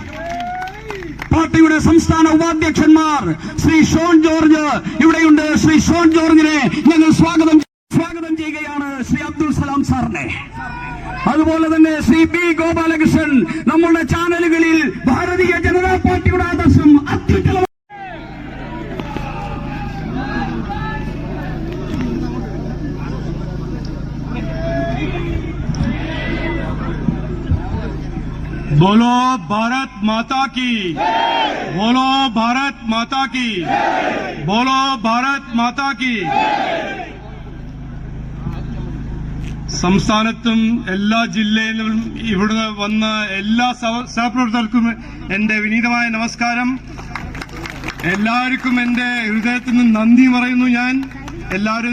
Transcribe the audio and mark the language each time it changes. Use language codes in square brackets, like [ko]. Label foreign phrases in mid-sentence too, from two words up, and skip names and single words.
[ml] പാർട്ടിയുടെ സംസ്ഥാന ഉപാധ്യക്ഷന്മാർ ശ്രീ ഷോൺ ജോർജ് ഇവിടെയുണ്ട്. ശ്രീ ഷോൺ ജോർജിനെ ഞങ്ങൾ സ്വാഗതം ചെയ്യുകയാണ്. ശ്രീ അബ്ദുൽ സലാം സാറിനെ, അതുപോലെ തന്നെ ശ്രീ B. ഗോപാലകൃഷ്ണൻ നമ്മുടെ ചാനലുകളിൽ ഭാരതീയ ജനതാ പാർട്ടിയുടെ ആദർശം അത്യുജ്വല [hi] बोलो भारत माता की, बोलो भारत माता की, बोलो भारत माता की. [ml] സംസ്ഥാനത്തും എല്ലാ ജില്ലയിലും ഇവിടെ വന്ന എല്ലാ സഹപ്രവർത്തകർക്കും എന്റെ വിനീതമായ നമസ്കാരം. എല്ലാവർക്കും എന്റെ ഹൃദയത്തിൽ നിന്ന് നന്ദി പറയുന്നു.